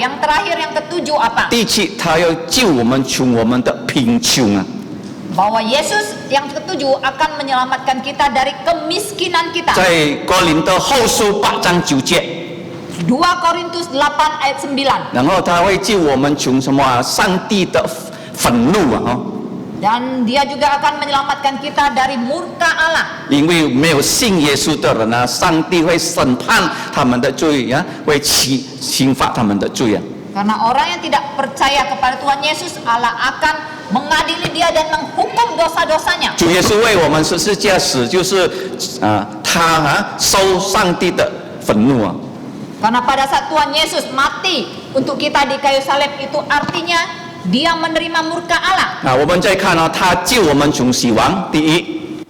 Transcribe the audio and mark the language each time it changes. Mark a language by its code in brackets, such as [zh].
[id] Yang terakhir yang ketujuh apa? [zh] 第七，他要救我们从我们的贫穷啊。 [id] Bahwa Yesus yang ketujuh akan menyelamatkan kita dari kemiskinan kita. [zh] 在哥林多后书8章9节， [id] 2 Korintus 8 ayat 9. [zh] 然后他会救我们从什么啊？上帝的愤怒啊！哈， [id] Dan dia juga akan menyelamatkan kita dari murka Allah. [zh] 因为没有信耶稣的人啊，上帝会审判他们的罪啊，会刑罚他们的罪啊。 [id] Karena orang yang tidak percaya kepada Tuhan Yesus, Allah akan mengadili dia dan menghukum dosa-dosanya. [zh] 主耶稣为我们十字架死，就是他受上帝的愤怒啊。 [id] Karena pada saat Tuhan Yesus mati untuk kita di kayu salib itu artinya dia menerima murka Allah. [zh] 那我们再看啊，他救我们从死亡，第一，